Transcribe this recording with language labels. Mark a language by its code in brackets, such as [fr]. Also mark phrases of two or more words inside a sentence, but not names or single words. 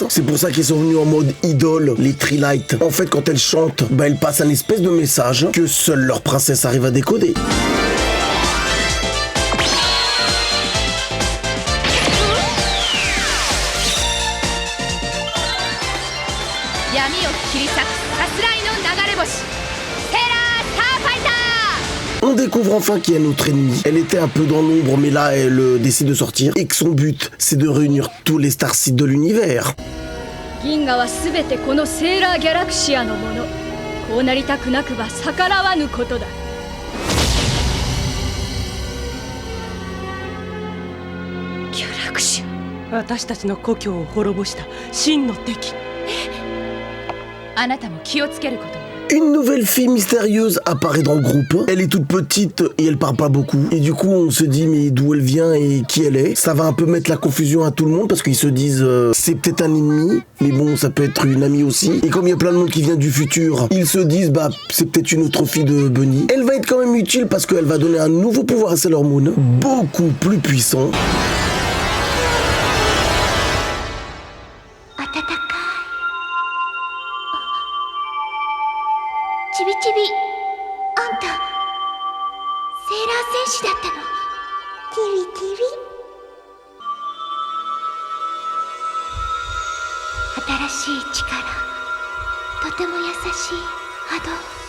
[fr] C'est pour ça qu'elles sont venues en mode idole, les Trilight. En fait, quand elles chantent, elles passent un espèce de message que seule leur princesse arrive à décoder. [ja] 闇を切り裂くさすらいの流れ星、セーラースターファイター。 [fr] On découvre enfin qui est notre ennemi. Elle était un peu dans l'ombre, mais là, elle décide de sortir. Et que son but, c'est de réunir tous les Starseeds de l'univers. [ja] 銀河はすべてこのセーラーギャラクシアのもの。こうなりたくなくば逆らわぬことだ。ギャラクシア、私たちの故郷を滅ぼした真の敵。あなたも気をつけることね。 [fr] Une nouvelle fille mystérieuse apparaît dans le groupe. Elle est toute petite et elle parle pas beaucoup. Et du coup, on se dit mais d'où elle vient et qui elle est. Ça va un peu mettre la confusion à tout le monde parce qu'ils se disent c'est peut-être un ennemi, mais bon, ça peut être une amie aussi. Et comme il y a plein de monde qui vient du futur, ils se disent bah c'est peut-être une autre fille de Bunny. Elle va être quand même utile parce qu'elle va donner un nouveau pouvoir à Sailor Moon, beaucoup plus puissant. [ja] ちびちび、あんたセーラー戦士だったの。ちびちび、新しい力、とても優しい波動。